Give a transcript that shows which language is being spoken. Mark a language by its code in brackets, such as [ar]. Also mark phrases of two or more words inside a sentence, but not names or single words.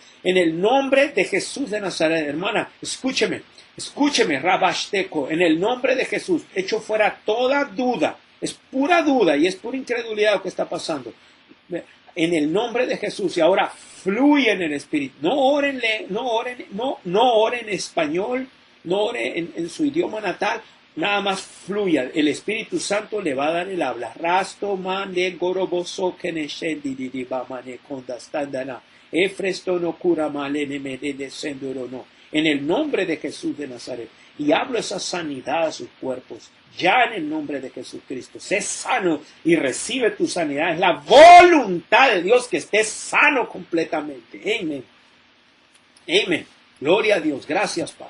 [es] En el nombre de Jesús de Nazaret, hermana, escúcheme, Rabashteco, en el nombre de Jesús, echo fuera toda duda, es pura duda y es pura incredulidad lo que está pasando. En el nombre de Jesús, y ahora fluye en el Espíritu. No oren en español, no oren en su idioma natal, nada más fluya. El Espíritu Santo le va a dar el habla. Rasto mane goroboso keneshendi didibamane kondastandana. Efresto no cura malene medene sendoro no. En el nombre de Jesús de Nazaret. Y hablo esa sanidad a sus cuerpos. Ya en el nombre de Jesucristo. Sé sano y recibe tu sanidad. Es la voluntad de Dios que estés sano completamente. Amén. Amén. Gloria a Dios. Gracias, Padre.